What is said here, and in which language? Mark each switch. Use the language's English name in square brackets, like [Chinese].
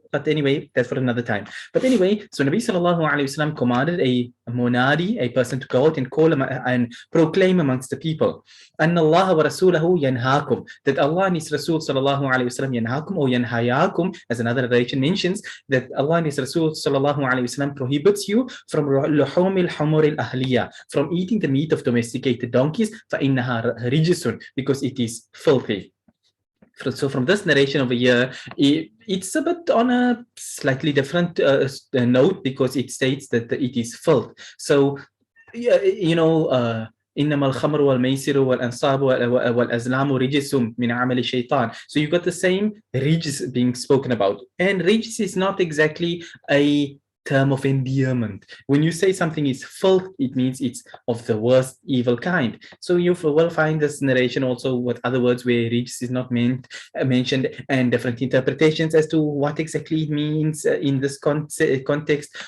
[English] But anyway, that's for another time. But anyway, so Nabi sallallahu alayhi wasallam commanded a munadi, a person to go out and call and proclaim amongst the people, [Arabic] Anna Allah wa Rasulahu yanhaakum, [English] that Allah and His Rasul sallallahu alayhi wasallam yanhaakum or yanhayakum, as another narration mentions, that Allah and His Rasul sallallahu alayhi wasallam prohibits you from luhumil humur al-ahliya, from eating the meat of domesticated donkeys, [Arabic] fa innaha rijisun, [English] because it is filthy. So from this narration over here, it's a bit on a slightly different note, because it states that it is filth. So, you know, [Arabic] إنما الخمر والميسر والأنصاب والأزلام رجس من عمل الشيطان. [English] So you got the same rijs being spoken about, and rijs is not exactly a term of endearment. When you say something is filth, it means it's of the worst evil kind. So you will find this narration also with other words where rijs is not mentioned, and different interpretations as to what exactly it means in this context.